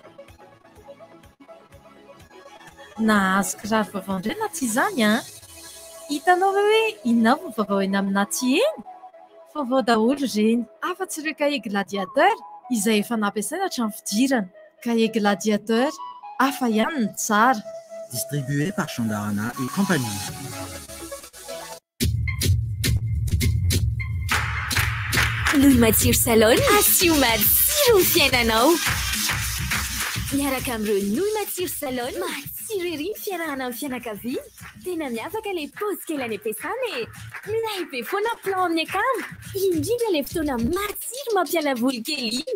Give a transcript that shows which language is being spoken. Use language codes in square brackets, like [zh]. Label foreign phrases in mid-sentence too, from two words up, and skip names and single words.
[mg] Nahazo kiraro vaovao indray na tsy izany hitanao hoe inona ny vaovao eny amina ty eny? Vaovao daholo ireny, afa-tsy ireo cahier gladiateur izay efa nampiasaina hatramin'ny fidirana. Cahier gladiateur hafa ihany ny tsara. [fr] Distribué par Chandarana et compagnie. [mg] Louis Matsiro Salon asio matsiro ny fiainanao. Miaraka amin'ireo Louis Matsiro Salon matsiro ery ny fiarahana amin'ny fianakaviana. Tena miavaka ilay paozy kely any am-piasana e. Milay be foana plan amin'ny akamo. Indrindra ilay fotoana matsiro mampiala voly kely iny.